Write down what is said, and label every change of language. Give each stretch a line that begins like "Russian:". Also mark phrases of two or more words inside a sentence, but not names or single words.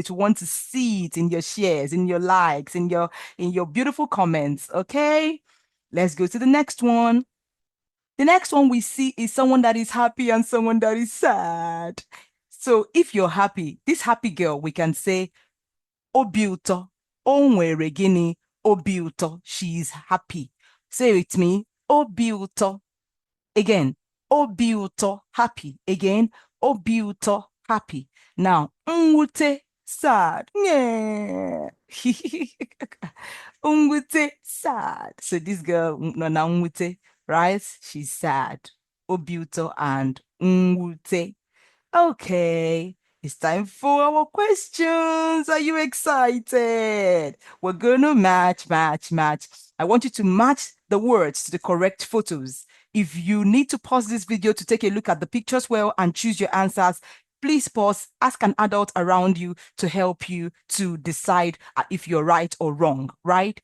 English: We want to see it in your shares, in your likes, in your beautiful comments. Okay? Let's go to the next one. The next one we see is someone that is happy and someone that is sad. So if you're happy, this happy girl, we can say,
Igbo: obi ụtọ. O nwere gịnị? Obi ụtọ.
English: She is happy. Say it with me.
Igbo: Obi ụtọ. Again, obi ụtọ, happy.
English: Again,
Igbo: obi ụtọ,
English: happy. Now, mwute, sad.
Igbo: Mwute,
English: sad. So this girl,
Igbo: na mwute,
English: right? She's sad.
Igbo: Obi ụtọ and mwute.
English: Okay, it's time for our questions. Are you excited? We're gonna match. I want you to match the words to the correct photos. If you need to pause this video to take a look at the pictures well and choose your answers, please pause, ask an adult around you to help you to decide if you're right or wrong, right?